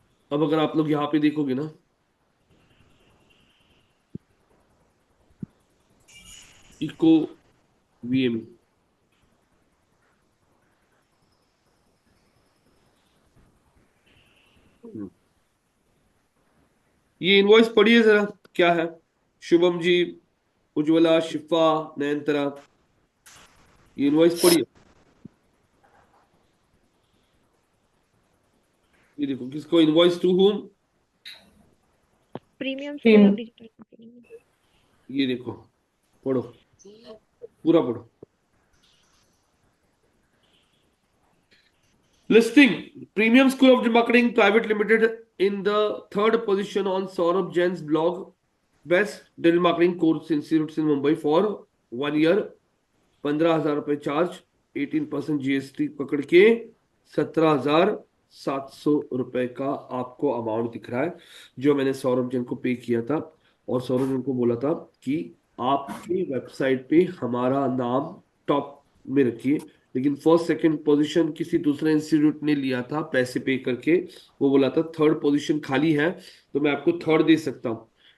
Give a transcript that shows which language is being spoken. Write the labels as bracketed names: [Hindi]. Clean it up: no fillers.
[Hindi] अब अगर आप लोग यहाँ पे देखोगे ना, इको वीएम, ये इनवॉइस पढ़िए जरा, क्या है, शुभम जी, उज्ज्वला, शिफा, नयनतरा, ये इनवॉइस पढ़िए। ये देखो, किसको, invoice to home, premium school of digital marketing. ये देखो, पढ़ो, पूरा पढ़ो। [English] Listing Premium School of Marketing Private Limited in the 3rd position on Saurabh Jain's blog. Best digital marketing course institutes in Mumbai for 1 year. [Hindi] 15,000 रुपए charge, 18% GST पकड़ के 17,700 रुपए का आपको अमाउंट दिख रहा है, जो मैंने सौरभ जैन को पे किया था। और सौरभ जैन को बोला था कि आपकी वेबसाइट पे हमारा नाम टॉप में रखिए, लेकिन फर्स्ट सेकंड पोजीशन किसी दूसरे इंस्टीट्यूट ने लिया था पैसे पे करके, वो बोला था 3rd पोजीशन खाली है, तो मैं आपको 3rd दे सकता हूँ।